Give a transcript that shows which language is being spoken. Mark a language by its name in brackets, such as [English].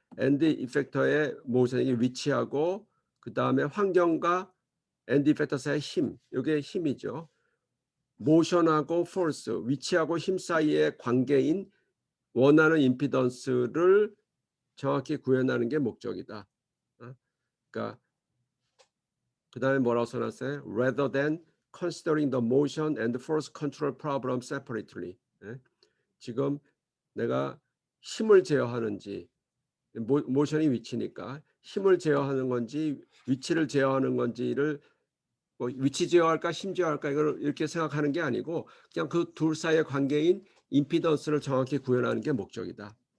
[Korean] 엔드 이펙터의 모션, 이게 위치하고 그 다음에 환경과 엔드 이펙터 사이의 힘, 이게 힘이죠. 모션하고 포스, 위치하고 힘 사이의 관계인 원하는 임피던스를 정확히 구현하는 게 목적이다. 그러니까 그 다음에 뭐라고 써놨어요? [English] Rather than considering the motion and force control problem separately. [Korean] 지금 내가 힘을 제어하는지, 모션이 위치니까 힘을 제어하는 건지 위치를 제어하는 건지를 뭐 위치 제어할까 힘 제어할까 이걸 이렇게 생각하는 게 아니고 그냥 그 둘 사이의 관계인 임피던스를 정확히 구현하는 게 목적이다.